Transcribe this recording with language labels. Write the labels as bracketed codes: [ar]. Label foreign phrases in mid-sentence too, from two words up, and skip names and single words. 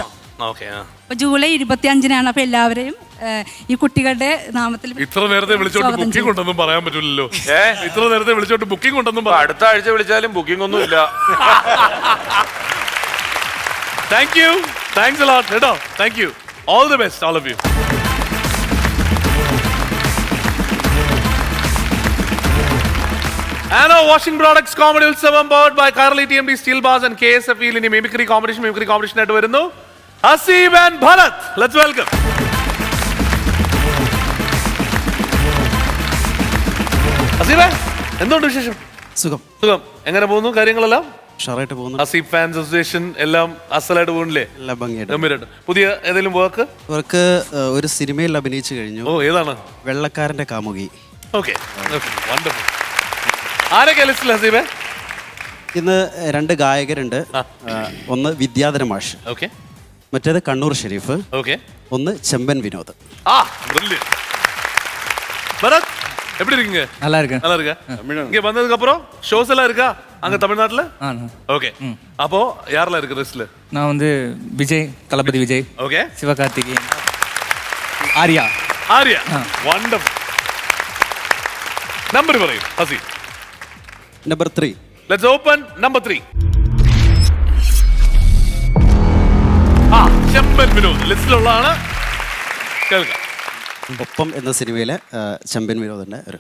[ml] അപ്പൊ ജൂലൈ 25-നാണ്. അപ്പൊ എല്ലാവരെയും ഈ കുട്ടികളുടെ നാമത്തിൽ ഇത്ര നേരത്തെ വിളിച്ചോണ്ട് സ്വാഗതം ബുക്കിംഗ് ചെയ്യും. ഉണ്ടെന്നും പറയാൻ പറ്റില്ലല്ലോ. ഇത്ര നേരത്തെ വിളിച്ചോണ്ട് ബുക്കിംഗ് ഉണ്ടെന്നും അടുത്ത ആഴ്ച വിളിച്ചാലും ബുക്കിംഗ് ഒന്നും ഇല്ല. [en] thank you, thanks a lot കേട്ടോ. thank you, all the best all of you. Anno Washing Products Comedy Utsavam powered by Carly TMD Steel Bars and KSF in Mimicry Competition [ml] ആയിട്ട് വരുന്നു [en] ഹസീബ് ആൻഡ് ഭരത്. let's welcome. [ml] ഹസീബേ, എന്തുണ്ട് വിശേഷം? സുഖം. സുഖം. എങ്ങനെ പോകുന്നു കാര്യങ്ങളെല്ലാം? ഉഷാറായിട്ട് പോകുന്നു. ഹസീബ് [en] fans association [ml] എല്ലാം അസലായിട്ട് പോകുന്നില്ലേ? എല്ലാം ഭംഗിയായിട്ട്. ഗംഭീരമായിട്ട്. പുതിയ ഏതെങ്കിലും വർക്ക്? അവർക്ക് ഒരു സിനിമയിൽ അഭിനയിച്ചു കഴിഞ്ഞു. ഓ, ഏതാണ്? വെള്ളക്കാരന്റെ കാമുകി. [en] okay, wonderful. [ml] ആരൊക്കെ ലിസ്റ്റിൽ ഹസീബേ? ഇന്ന് 2 ഗായകരുണ്ട്. ഒന്ന് വിദ്യാധര മാഷ്, ഓക്കെ. മറ്റേത് കണ്ണൂർ ഷെരീഫ്, ഓക്കെ. ഒന്ന് ചെമ്പൻ വിനോദ്. brilliant. [ta] பரத், எப்படி இருக்கீங்க? நல்லா இருக்கேன். நல்லா இருக்கா? இங்க வந்ததுக்கு அப்புறம் ஷோஸ் எல்லாம் இருக்கா அங்க தமிழ்நாட்டுல? ஓகே. அப்போ யாரெல்லாம் இருக்கு லிஸ்ட்ல? நான் வந்து விஜய், தளபதி விஜய், ஓகே, சிவகார்த்திகேயன், ஆர்யா. ஆர்யா, வண்டர்ஃபுல். [ml] നമ്പർ പറയൂ ഹസീബ്. നമ്പർ 3. [en] let's open number 3. [ml] ചെമ്പൻ വിനോദ് ലിസ്റ്റിലുള്ളതാണ്. കേൾക്കാം. ഒപ്പം എന്ന സിനിമയിലെ ചെമ്പൻ വിനോദിന്റെ ഒരു